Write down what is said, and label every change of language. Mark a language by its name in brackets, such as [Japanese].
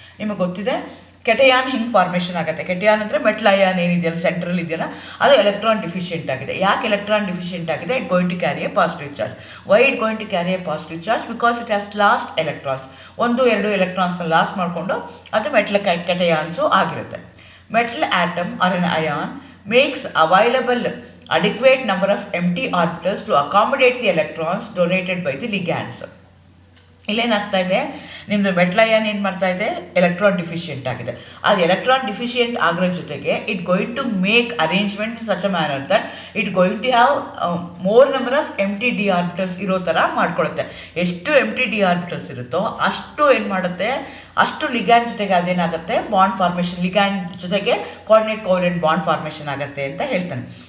[Kannada] ನಿಮಗೆ ಗೊತ್ತಿದೆ ಕೆಟಯಾನ್ ಹಿಂಗೆ ಫಾರ್ಮೇಷನ್ ಆಗುತ್ತೆ. ಕೆಟಯಾನ್ ಅಂದರೆ ಮೆಟಲ್ ಅಯಾನ್ ಏನಿದೆಯಲ್ಲ ಸೆಂಟ್ರಲ್ ಇದೆಯಲ್ಲ, ಅದು ಎಲೆಕ್ಟ್ರಾನ್ ಡಿಫಿಷಿಯೆಂಟ್ ಆಗಿದೆ. ಯಾಕೆ ಎಲೆಕ್ಟ್ರಾನ್ ಡಿಫಿಷಿಯೆಂಟ್ ಆಗಿದೆ? [English] It going to carry a positive charge. Why it going to carry a positive charge? Because it has lost electrons. [Kannada] 1-2 ಎಲೆಕ್ಟ್ರಾನ್ಸ್ನ loss ಮಾಡಿಕೊಂಡು ಅದು ಮೆಟಲ್ ಕೆಟಯಾನ್ಸು ಆಗಿರುತ್ತೆ. [English] Metal atom or an ion makes available adequate number of empty orbitals to accommodate the electrons donated by the ligands. [Kannada] ಇಲ್ಲೇನಾಗ್ತಾ ಇದೆ, ನಿಮ್ಮದು metal ion ಏನು ಮಾಡ್ತಾ ಇದೆ, electron deficient ಆಗಿದೆ. ಅದು ಎಲೆಕ್ಟ್ರಾನ್ ಡಿಫಿಷಿಯೆಂಟ್ ಆಗೋ ಜೊತೆಗೆ [English] it going to make arrangement in such a manner that it going to have more number of empty d orbitals [Kannada] ಇರೋ ಥರ ಮಾಡ್ಕೊಳುತ್ತೆ. ಎಷ್ಟು ಎಂಟಿ ಡಿ ಆರ್ಬಿಟಲ್ಸ್ ಇರುತ್ತೋ ಅಷ್ಟು ಏನು ಮಾಡುತ್ತೆ, ಅಷ್ಟು ಲಿಗ್ಯಾಂಡ್ ಜೊತೆಗೆ ಅದೇನಾಗುತ್ತೆ, ಬಾಂಡ್ ಫಾರ್ಮೇಷನ್, ಲಿಗ್ಯಾಂಡ್ ಜೊತೆಗೆ ಕೋಆರ್ಡಿನೇಟ್ ಕೋವೆಲೆಂಟ್ ಬಾಂಡ್ ಫಾರ್ಮೇಷನ್ ಆಗುತ್ತೆ ಅಂತ ಹೇಳ್ತಾನೆ.